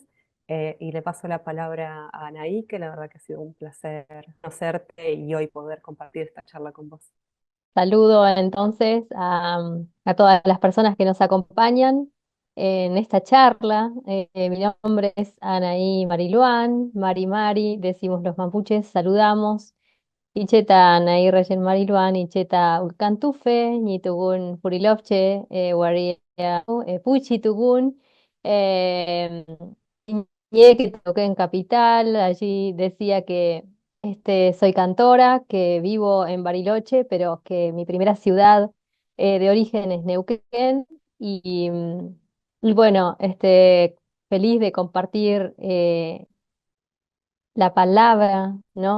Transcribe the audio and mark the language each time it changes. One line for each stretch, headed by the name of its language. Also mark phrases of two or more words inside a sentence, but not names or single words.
Spanish: Y le paso la palabra a Anaí, que la verdad que ha sido un placer conocerte y hoy poder compartir esta charla con vos. Saludo entonces a todas las personas que nos acompañan en esta charla. Mi nombre es Anaí Mariluán,
Mapuche: Mari Mari,
Spanish: decimos los mapuches, saludamos.
Mapuche: Icheta Anaí Rayen Mariluán, Icheta Ulcantufe, Ñitugun Purilovche, Waria Puchi Tugun,
Spanish: que toqué en Capital, allí decía que soy cantora, que vivo en Bariloche, pero que mi primera ciudad de origen es Neuquén y bueno, feliz de compartir la palabra, ¿no?